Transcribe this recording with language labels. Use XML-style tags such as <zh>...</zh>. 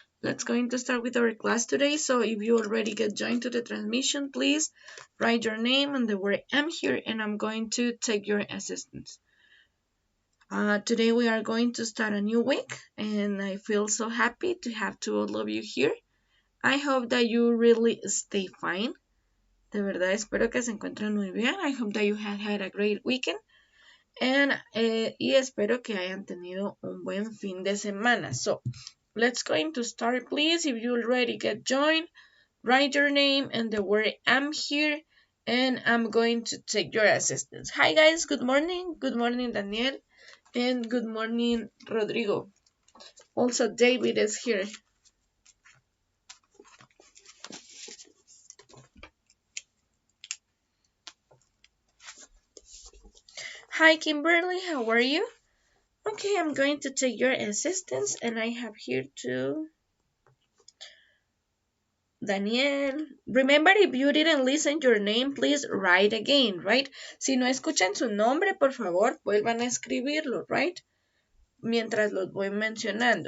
<en>Let's going to start with our class today. So if you already get joined to the transmission, please write your name and the word I'm here and I'm going to take your assistance. Today we are going to start a new week and I feel so happy to have all of you here. I hope that you really stay fine.</en> <es>De verdad espero que se encuentren muy bien.</es> <en>I hope that you had a great weekend.</en> <es>Y espero que hayan tenido un buen fin de semana.</es> <en>So, let's going to start, please. If you already get joined, write your name and the word I'm here, and I'm going to take your assistance. Hi, guys. Good morning. Good morning, Daniel. And good morning, Rodrigo. Also, David is here. Hi, Kimberly. How are you? Okay, I'm going to take your assistance, and I have here too Daniel. Remember, if you didn't listen your name, please write again, right?</en> <es>Si no escuchan su nombre, por favor, vuelvan a escribirlo, right? Mientras los voy mencionando.</es>